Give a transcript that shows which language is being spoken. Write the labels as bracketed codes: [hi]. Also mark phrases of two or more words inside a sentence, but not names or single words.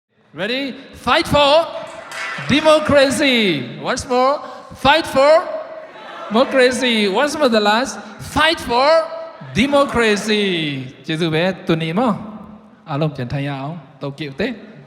[en] Ready? Fight for democracy. Once more. Fight for democracy. Once more the last. Fight for democracy. [my] ကျေးဇူးပဲတူနေမောအားလုံးပြန်ထိုင်ရအောင်တောက်ကြည့်တဲ့